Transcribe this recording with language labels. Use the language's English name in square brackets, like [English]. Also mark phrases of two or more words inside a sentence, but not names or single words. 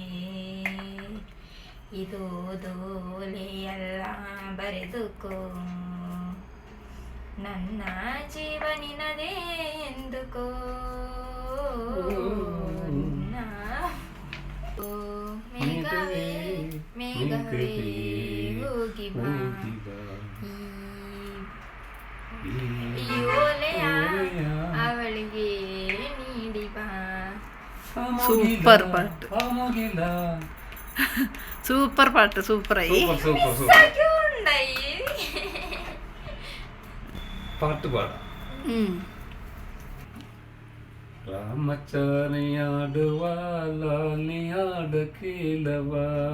[Kannada] ಇದು ಓಲೆಯಲ್ಲ ಬರೆದುಕೋ ನನ್ನ ಜೀವನಿನದೇ ಎಂದುಕೋ ಮೇಘವೇ ಮೇಘವೇ ಹೋಗಿ ಬಾ ಈ ಓಲೆಯ ಅವಳಿಗೆ ನೀಡಿ ಬಾ [Malayalam] സൂപ്പർ പാട്ട് സൂപ്പർ പാട്ട് സൂപ്പറായി പാട്ട് പാടാം രാമച്ചാരിയാടുവാ ലാലിയാട കീലവാ